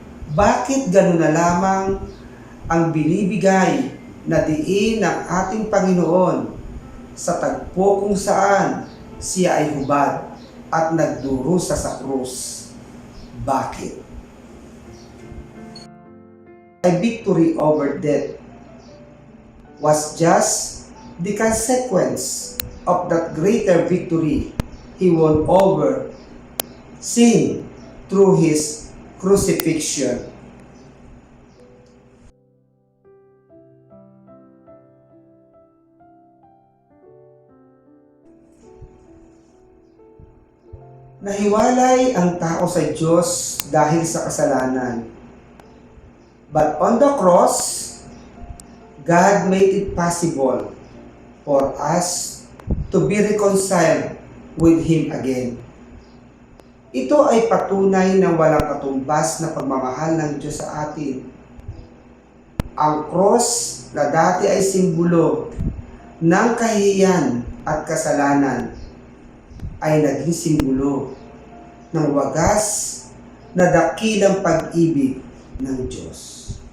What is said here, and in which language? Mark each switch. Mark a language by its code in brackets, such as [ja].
[tl] Bakit ganun na lamang ang binibigay na diin ng ating Panginoon sa tagpo kung saan siya ay hubad at nagdurusa sa krus? Bakit? [en] A victory over death was just the consequence of that greater victory he won over sin through his crucifixion. [tl] Nahiwalay ang tao sa Diyos dahil sa kasalanan. [en] But on the cross, God made it possible for us to be reconciled with Him again. [tl] Ito ay patunay ng walang katumbas na pagmamahal ng Diyos sa atin. Ang cross na dati ay simbolo ng kahihiyan at kasalanan ay naging simbolo ng wagas na dakilang pag-ibig ng Diyos.